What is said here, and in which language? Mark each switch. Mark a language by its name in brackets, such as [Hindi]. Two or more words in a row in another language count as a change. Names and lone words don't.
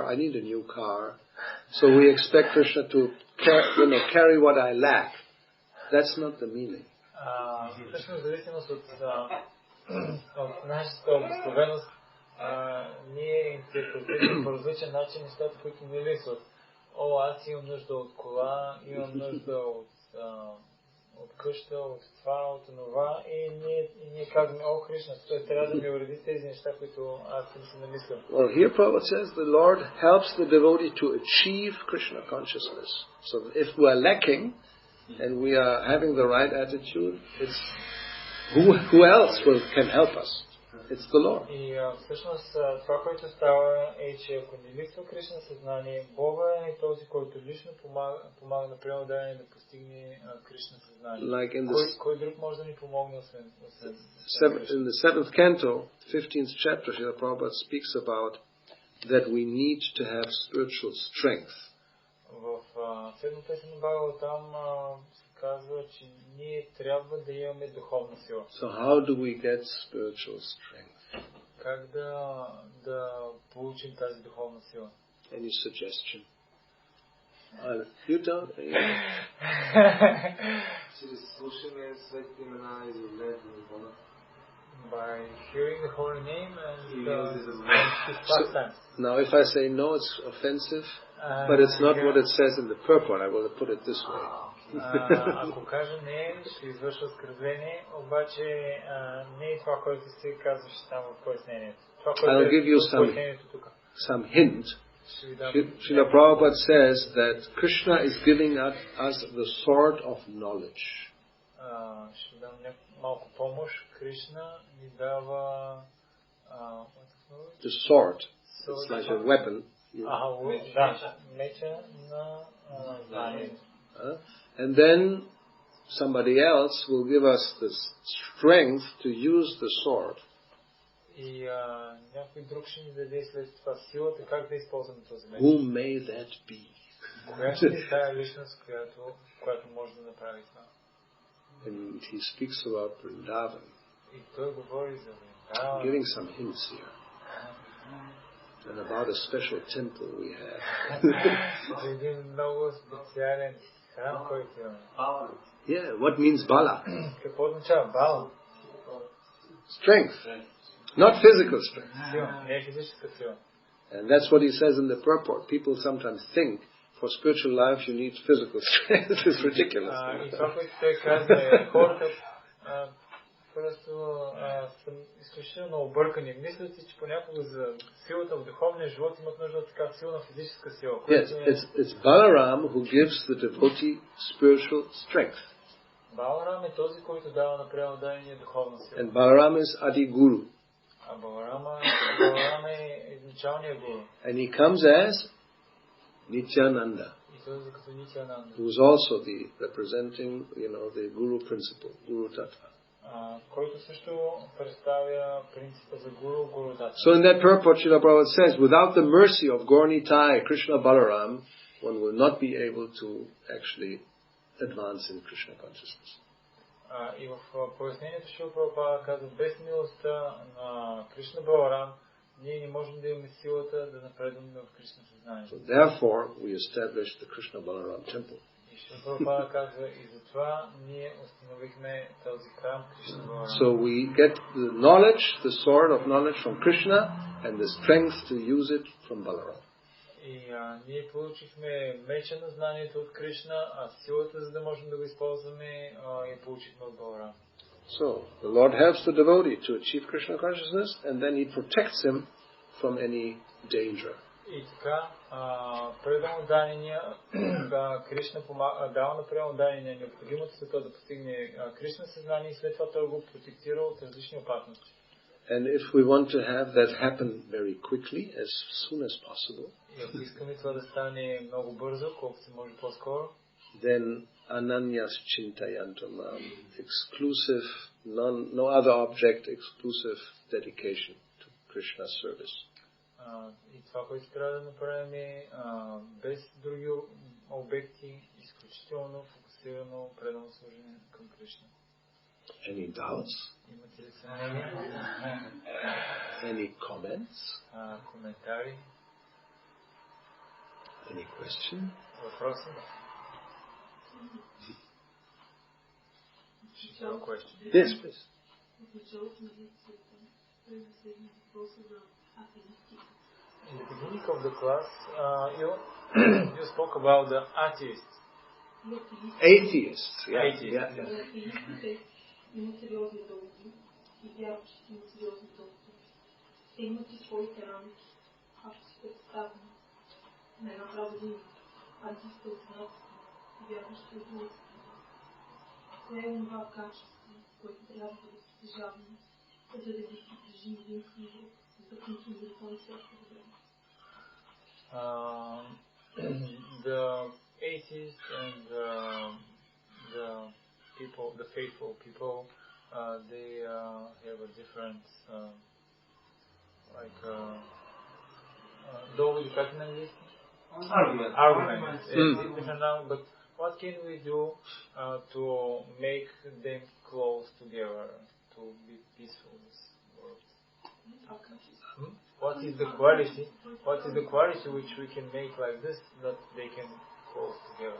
[English] I need a new car. So we expect Krishna to carry what I lack. That's not the meaning. [Bulgarian] Всъщност, в зависимост от нашата обусловеност, ние интерпретираме по различен начин нещата, които не липсват. Аз имам нужда от кола, имам нужда от къща, от това, от това, и ние казваме, Кришна, той трябва да ми уреди тези неща, които аз съм си намислил. [English] Well, here Prabhupada says the Lord helps the devotee to achieve Krishna consciousness. So if we are lacking and we are having the right attitude, it's who else can help us? It's the Lord. [Bulgarian] И всъщност това, което става е, че ако не липсва Кришна съзнание, Бога е този, който лично помага на преданния да постигне Кришна съзнание. Кой друг може да ни помогне освен? [English] In the 7th canto, 15th chapter, Srila Prabhupada speaks about that we need to have spiritual strength. [Bulgarian] В 7 песен на Бхагава там се казва, че ние трябва да имаме духовна сила. [English] So how do we get spiritual strength? [Bulgarian] Как да получим тази духовна сила? [English] Any suggestion? You don't? By hearing the holy name and his pastimes. Now if I say no, it's offensive, but it's not what it says in the purport. I will put it this way. [Bulgarian] Ако кажа не, ще извършва оскърбление, обаче не е това, което се казваше там в пояснението. Това, което е в пояснението тук. [English] some hint, Srila Prabhupada says that Krishna is giving us the sword of knowledge. [Bulgarian] Ще дам малко помощ. Кришна ни дава [English] the sword. It's like a weapon. [Bulgarian] Меча на знание. [English] And then somebody else will give us the strength to use the sword. [Bulgarian] И някой друг ще ни даде след това силата как да използваме този меч. [English] Who may that be? [Bulgarian] Коя ще е тая личност, която може да направи това? [English] And he speaks about Vrindavan. [Bulgarian] И той говори за Вриндаван. [English] Giving some hints here. And about a special temple we have. [Bulgarian] Един много специален храм, който имаме. [English] Yeah, what means bala? [Bulgarian] Какво означава бала? [English] Strength. Not physical strength. [Bulgarian] Не физическа сила. [English] And that's what he says in the purport. People sometimes think for spiritual life you need physical strength. It's ridiculous. [Bulgarian] И това, което той казва е, хората просто са изключително объркани. Мислят си, че понякога за силата в духовния живот имат нужда от така силна физическа сила. [English] Yes, it's Balaram who gives the devotee spiritual strength. [Bulgarian] Баларам е този, който дава на преданния духовна сила. [English] And Balaram is Adi Guru. [Bulgarian] А Баларам е изначалният гуру. [English] And he comes as Nityananda, who is also the representing, the Guru principle, [Sanskrit] Guru Tattva. [Bulgarian] Който също представя принципа за [Sanskrit] Гуру Tattva. [English] So in that purport, Srila Prabhupada says, without the mercy of Gaur-Nitai, Krishna Balaram, one will not be able to actually advance in Krishna consciousness. [Bulgarian] И в пояснението Шрила Прабхупада казва, без милостта на Кришна Баларам, ние не можем да имаме силата да напредваме в Кришна съзнание. [English] So therefore, we established the Krishna Balaram temple. [Bulgarian] И Шрила Прабхупада казва, и затова ние установихме този храм Кришна Баларам. [English] So we get the knowledge, the sword of knowledge from Krishna, and the strength to use it from Balaram. [Bulgarian] И ние получихме меча на знанието от Кришна, а силата, за да можем да го използваме, я получихме от Баларам. [English] So, the Lord helps the devotee to achieve Krishna consciousness, and then He protects him from any danger. [Bulgarian] И така, преданодания, Кришна дава на преданодания необходимото за това да постигне Кришна съзнание и след това той го протектира от различни опасности. [English] And if we want to have that happen very quickly, as soon as possible, [Bulgarian] и ако искаме това да стане много бързо, колкото се може по-скоро, [Sanskrit] then Ananyas Chintayantamam, [English] exclusive, no other object, exclusive dedication to Krishna's service. [Bulgarian] И това, което трябва да направим е без други обекти, изключително фокусирано предано служение към Кришна. [English] Any doubts? [Bulgarian] Имате ли съмнения? [English] Any comments? [Bulgarian] Коментари? [English] Any question? [Bulgarian] Въпроси? [English] Yes, please. In the beginning of the class, you spoke about the atheists. Atheists. Yeah. Atheists. Yeah. [Bulgarian] Имат сериозни доводи и вярващите имат сериозни доводи. Те имат и своите рамки. Ако си представим на една правда артиста от едната и вярващи от другата. Кое е това качество, което трябва да притежаваме, за да ги притежим единствено Бог, за да консумираме всяко време? [English] The atheists and the faithful people, they have a different, [Bulgarian] доводи, как на английски? [English] Argument. Different now, but what can we do to make them close together, to be peaceful in this world? What is the quality? What is the quality which we can make like this that they can close together?